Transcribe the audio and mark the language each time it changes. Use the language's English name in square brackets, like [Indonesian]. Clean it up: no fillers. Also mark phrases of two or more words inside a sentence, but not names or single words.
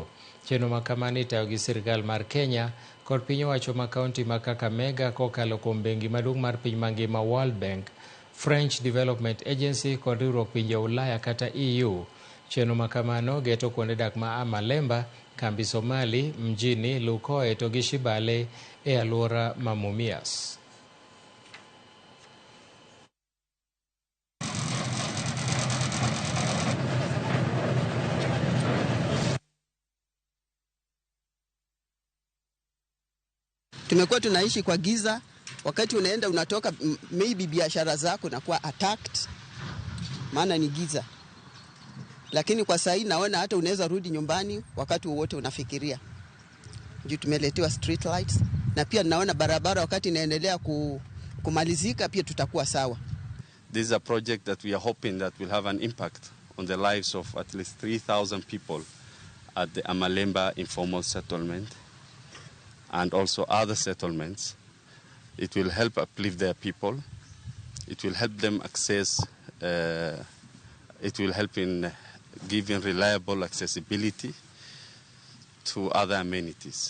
[Luo (Kenya and Tanzania)] Chenro ma kama ni tayo gi sirkal mar Kenya kod piny owacho ma kaunti ma Kakamega kokalo kuom bengi maduong' mar piny mangima World Bank, French Development Agency kod riwruok pinje Ulaya kata EU. Chenro ma kamano geto kuonde dak ma Amalemba, kambi Somali, mjini Lukoe to gi Shibale e alwora ma Mumias. [Swahili] Tumekuwa tunaishi kwa giza, wakati unaenda unatoka maybe biashara zako na kuwa attacked, maana ni giza. Lakini kwa sasa naona hata unaweza rudi nyumbani wakati wowote unafikiria. Juu tumeletewa [English] street lights [Swahili] na pia naona barabara wakati inaendelea kumalizika pia tutakuwa sawa. [English] This is a project that we are hoping that will have an impact on the lives of at least 3,000 people at the Amalemba informal settlement and also other settlements. It will help uplift their people. It will help them access, it will help in giving reliable accessibility to other amenities.